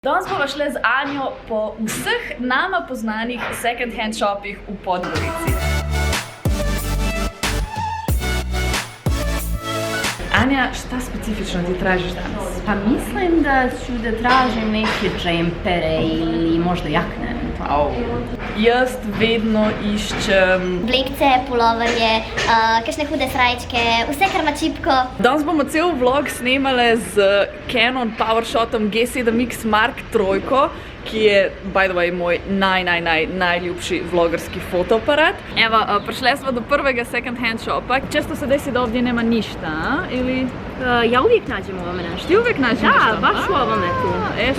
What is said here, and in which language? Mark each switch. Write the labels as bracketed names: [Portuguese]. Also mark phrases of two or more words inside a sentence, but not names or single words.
[Slovenian] Danes bomo šli z Anjo po vseh nama poznanih [English] second hand [Slovenian] shopih v Podgorici. [Serbian] Anja, šta specifično ti tražiš danas? Pa mislim da ću da tražim neke džempere ili možda jakne. [Slovenian] Jaz vedno iščem Blekce, puloverje, kakšne hude srajčke, vse kar ima čipko. Danes bomo cel vlog snemali z Canon PowerShotom G7X Mark III, ki je, [English] by the way, [Slovenian] moj najljubši vlogerski fotoaparat. Evo, prišli smo do prvega [English] second hand [Slovenian] shopa. [Serbian] Često se desi da ovdje nema ništa, ili? Ja uvijek nađem u ovome nešto. Ti uvijek nađeš ništa? Da, baš u ovome tu. Super.